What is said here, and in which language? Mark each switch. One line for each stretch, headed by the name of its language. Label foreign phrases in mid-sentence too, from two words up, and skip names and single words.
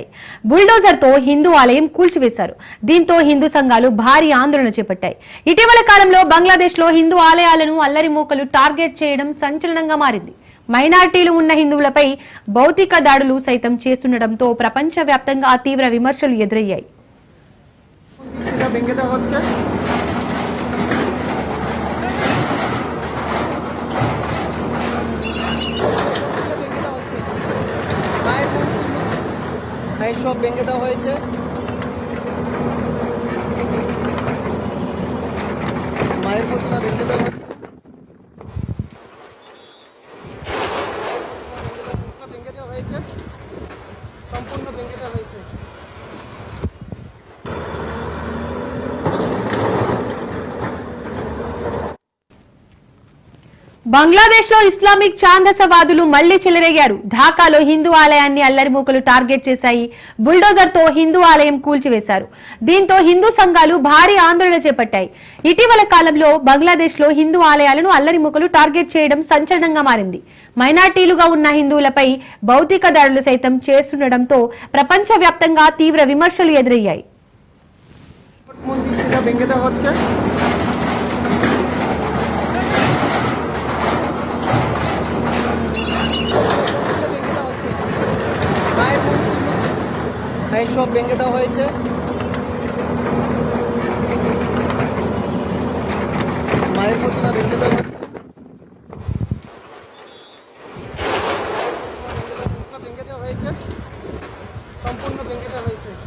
Telugu: బుల్డోజర్ తో హిందూ ఆలయం కూల్చివేశారు. దీంతో హిందూ సంఘాలు భారీ ఆందోళన చేపట్టాయి. ఇటీవల కాలంలో బంగ్లాదేశ్ లో హిందూ ఆలయాలను అల్లరి ముక్కలు టార్గెట్ చేయడం సంచలనంగా మారింది. మైనార్టీలు ఉన్న హిందువులపై భౌతిక దాడులు సైతం చేస్తుండటంతో ప్రపంచవ్యాప్తంగా తీవ్ర విమర్శలు ఎదురయ్యాయి.
Bangla: সব ভেঙে দেওয়া হয়েছে। মায়ের প্রতিমা ভেঙে দেওয়া হয়েছে, সম্পূর্ণ ভেঙে দেওয়া হয়েছে।
Telugu: బంగ్లాదేశ్ లో ఇస్లామిక్ ఛాందసవాదులు మళ్లీ చెలరేగారు. ఢాకాలో హిందూ ఆలయాన్ని అల్లరి మూకలు టార్గెట్ చేశాయి. బుల్డోజర్ తో హిందూ ఆలయం కూల్చివేశారు. దీంతో హిందూ సంఘాలు భారీ ఆందోళన చేపట్టాయి. ఇటీవల కాలంలో బంగ్లాదేశ్ లో హిందూ ఆలయాలను అల్లరి మూకలు టార్గెట్ చేయడం సంచలనంగా మారింది. మైనార్టీలుగా ఉన్న హిందువులపై భౌతిక దాడులు సైతం చేస్తుండటంతో ప్రపంచవ్యాప్తంగా తీవ్ర విమర్శలు ఎదురయ్యాయి.
Bangla: সব ভেঙে দেওয়া হয়েছে। মায়ের প্রতিমা ভেঙে দেওয়া হয়েছে, সম্পূর্ণ ভেঙে দেওয়া হয়েছে।